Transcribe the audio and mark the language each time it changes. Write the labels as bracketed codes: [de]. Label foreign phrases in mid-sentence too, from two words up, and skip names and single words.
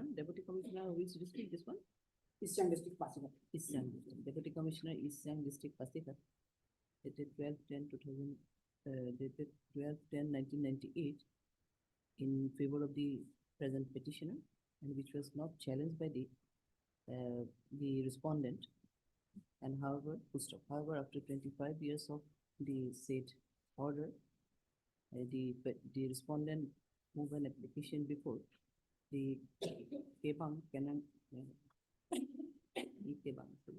[en] Deputy Commissioner, which district this one? East Siang District, Pasighat. East Siang District. Deputy Commissioner, East Siang District, Pasighat. Dated 12/10/2000, dated 12/10/1998, in favor of the present petitioner, and which was not challenged by the respondent. And however, full stop. However, after 25 years of the said order, the respondent moved an application before the Kebang Canon, the Kebang.